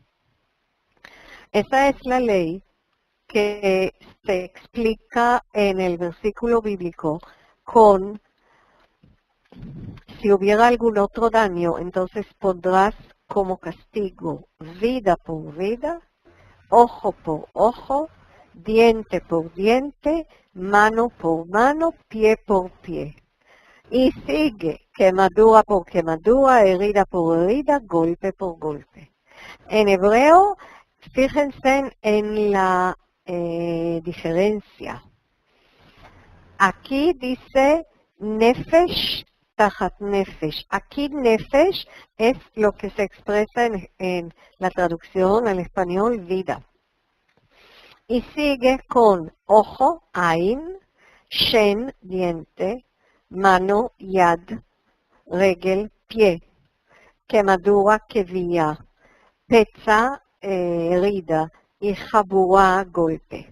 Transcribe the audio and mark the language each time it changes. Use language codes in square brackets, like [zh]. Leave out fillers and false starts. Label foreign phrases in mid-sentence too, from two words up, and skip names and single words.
[es] Esa es la ley que se explica en el versículo bíblico con: si hubiera algún otro daño, entonces pondrás como castigo vida por vida, ojo por ojo, diente por diente, mano por mano, pie por pie. Y sigue quemadura por quemadura, herida por herida, golpe por golpe. En hebreo, fíjense en la diferencia. Aquí dice [he] נפש תחת נפש. [es] Aquí nefesh es lo que se expresa en la traducción al español vida. Y sigue con ojo, [he] עין, שן, [es] diente, mano, yad, regel, pie, quemadura, [he] כוויה, פצע, [es] herida y jabura, golpe.